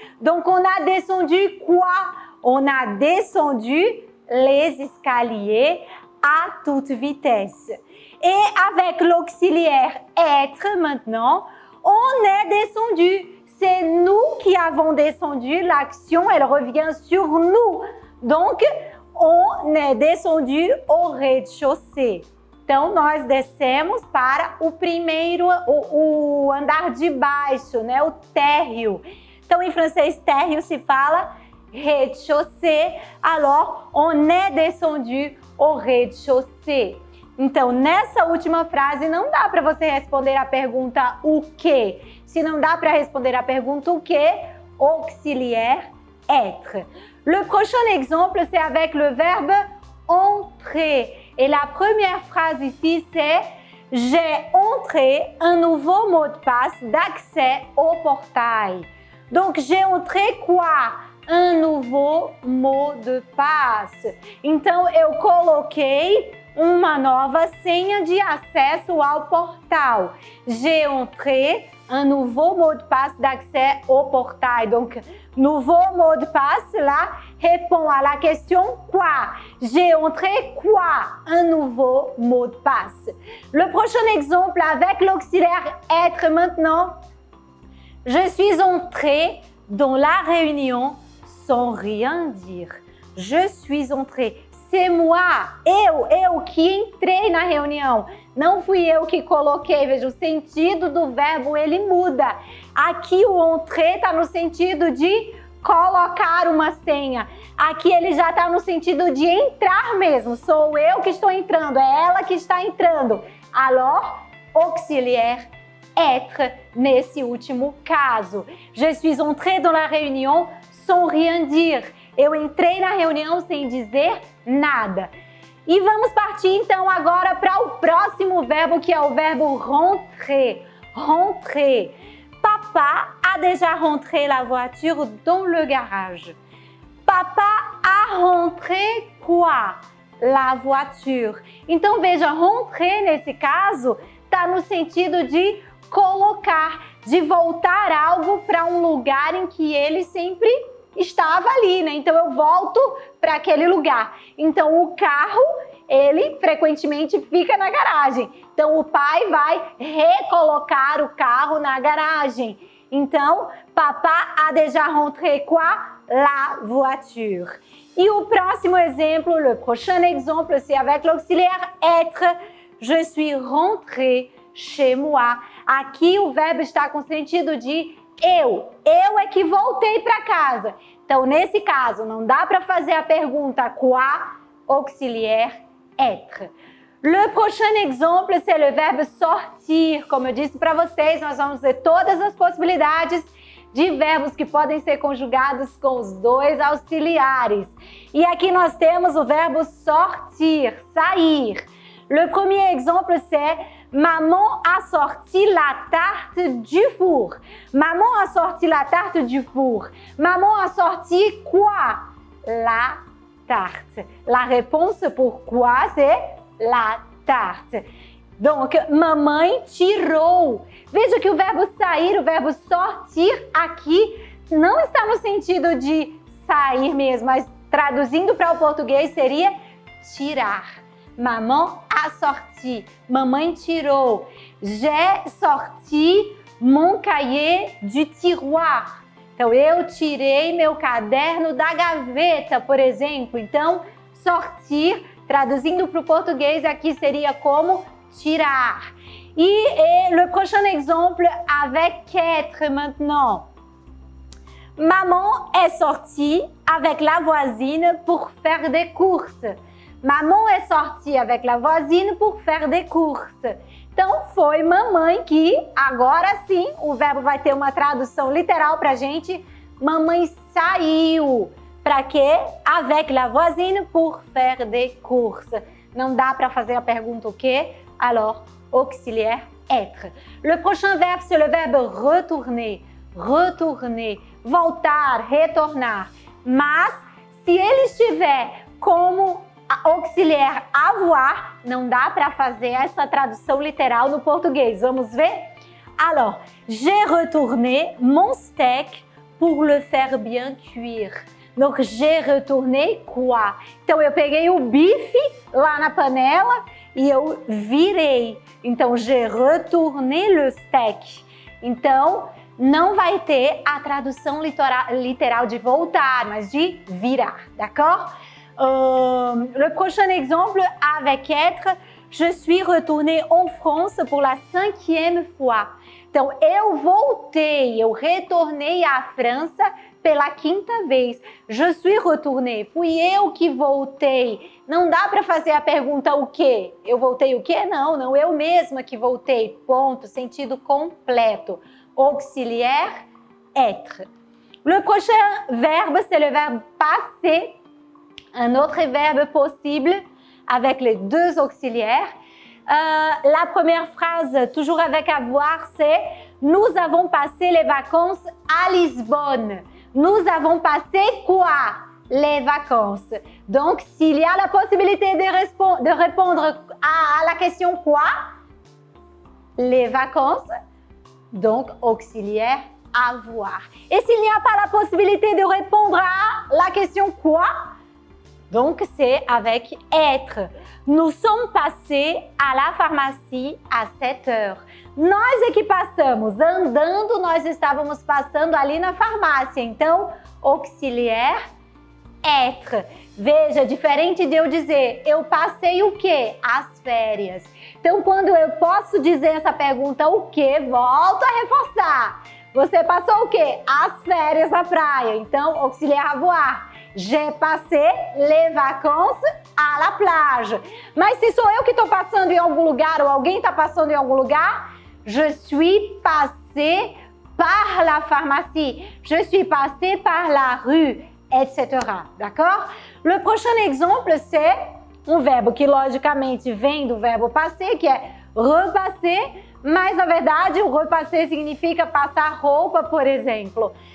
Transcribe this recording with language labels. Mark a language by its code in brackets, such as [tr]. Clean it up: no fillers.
[fr] Donc, on a descendu quoi? On a descendu les escaliers à toute vitesse. Et avec l'auxiliaire être maintenant, on est descendu. C'est nous qui avons descendu. L'action, elle revient sur nous. Donc, on est descendu au rez-de-chaussée. [pt] Então, nós descemos para o primeiro, o andar de baixo, né? O térreo. Então, em francês, térreo se fala rez-de-chaussée. [fr] Alors, on est descendu au rez-de-chaussée. [pt] Então, nessa última frase, não dá para você responder a pergunta o que. Se não dá para responder a pergunta o que, auxiliaire être. [fr] Le prochain exemple, c'est avec le verbe entrer. Et la première phrase ici, c'est « J'ai entré un nouveau mot de passe d'accès au portail ». Donc, j'ai entré quoi? Un nouveau mot de passe. [pt] Então, eu coloquei uma nova senha de acesso ao portal. [fr] J'ai entré un nouveau mot de passe d'accès au portail. Donc, nouveau mot de passe, là, répond à la question quoi? J'ai entré quoi? Un nouveau mot de passe. Le prochain exemple avec l'auxiliaire être maintenant. Je suis entrée dans la réunion sans rien dire. Je suis entrée. C'est moi, [pt] eu que entrei na reunião. Não fui eu que coloquei. Veja, o sentido do verbo, ele muda. Aqui o entrer está no sentido de colocar uma senha. Aqui ele já está no sentido de entrar mesmo. Sou eu que estou entrando, é ela que está entrando. [fr] Alors, auxiliaire être [pt] nesse último caso. [fr] Je suis entrée dans la réunion sans rien dire. [pt] Eu entrei na reunião sem dizer nada. E vamos partir então agora para o próximo verbo, que é o verbo rentrer. [fr] Rentrer. Papa a déjà rentré la voiture dans le garage. Papa a rentré quoi? La voiture. [pt] Então veja, rentrer nesse caso está no sentido de colocar, de voltar algo para um lugar em que ele sempre estava ali, né? Então eu volto para aquele lugar. Então o carro, ele frequentemente fica na garagem. Então o pai vai recolocar o carro na garagem. [fr] Então, papa a déjà rentré quoi? La voiture. Et au próximo exemple, le prochain exemple, c'est avec l'auxiliaire être. Je suis rentré chez moi. [pt] Aqui o verbo está com sentido de eu. Eu é que voltei para casa. Então, nesse caso, não dá para fazer a pergunta quoi, auxiliaire être. [fr] Le prochain exemple, c'est le verbe sortir. [pt] Como eu disse para vocês, nós vamos ver todas as possibilidades de verbos que podem ser conjugados com os dois auxiliares. E aqui nós temos o verbo sortir, sair. [fr] Le premier exemple, c'est maman a sorti la tarte du four. Maman a sorti la tarte du four. Maman a sorti quoi? La tarte. La réponse pour quoi, c'est la tarte. [pt] Donc, mamãe tirou. Veja que o verbo sair, o verbo sortir aqui não está no sentido de sair mesmo, mas traduzindo para o português seria tirar. [fr] Maman a sorti. [pt] Mamãe tirou. [fr] J'ai sorti mon cahier du tiroir. [pt] Então, eu tirei meu caderno da gaveta, por exemplo. Então, sortir, traduzindo para o português, aqui seria como tirar. [fr] Et le prochain exemple avec être maintenant. Maman est sortie avec la voisine pour faire des courses. Maman est sortie avec la voisine pour faire des courses. [pt] Então, foi mamãe que, agora sim, o verbo vai ter uma tradução literal pra gente. Mamãe saiu. Para quê? [fr] Avec la voisine pour faire des courses. [pt] Não dá para fazer a pergunta o quê? [fr] Alors, auxiliaire être. Le prochain verbe, c'est le verbe retourner. [pt] Retourner. Voltar, retornar. Mas, se ele estiver como auxiliaire avoir, não dá para fazer essa tradução literal no português. Vamos ver? [fr] Alors, j'ai retourné mon steak pour le faire bien cuire. Donc, j'ai retourné quoi? [pt] Então, eu peguei o bife lá na panela e eu virei. Então, [fr] j'ai retourné le steak. [pt] Então, não vai ter a tradução literal de voltar, mas de virar, [fr] d'accord? Le prochain exemple, avec être, je suis retournée en France pour la 5e fois. [pt] Então, eu voltei, eu retornei à França pela 5ª vez. [fr] Je suis retournée, [pt] fui eu que voltei. Não dá para fazer a pergunta o quê? Eu voltei o quê? Não, eu mesma que voltei. Ponto, sentido completo. [fr] Auxiliaire, être. Le prochain verbe, c'est le verbe passer. Un autre verbe possible avec les deux auxiliaires. La première phrase, toujours avec avoir, c'est « Nous avons passé les vacances à Lisbonne ». Nous avons passé quoi? Les vacances. Donc, s'il y a la possibilité de répondre à la question quoi? Les vacances. Donc, auxiliaire avoir. Et s'il n'y a pas la possibilité de répondre à la question quoi? Donc, c'est avec être. Nous sommes passés à la pharmacie à 7 heures. [pt] Nós é que passamos. Andando, nós estávamos passando ali na farmácia. [fr] Então, auxiliaire, être. [pt] Veja, diferente de eu dizer, eu passei o quê? As férias. Então, quando eu posso dizer essa pergunta, o quê? Volto a reforçar. Você passou o quê? As férias na praia. [fr] Então, auxiliaire avoir. J'ai passé les vacances à la plage. [pt] Mas se sou eu que estou passando em algum lugar ou alguém está passando em algum lugar, [fr] je suis passé par la pharmacie, je suis passé par la rue, etc. D'accord? Le prochain exemple, c'est [pt] um verbo que logicamente vem do verbo passer, que é repasser, mas na verdade o repasser significa passar roupa, por exemplo.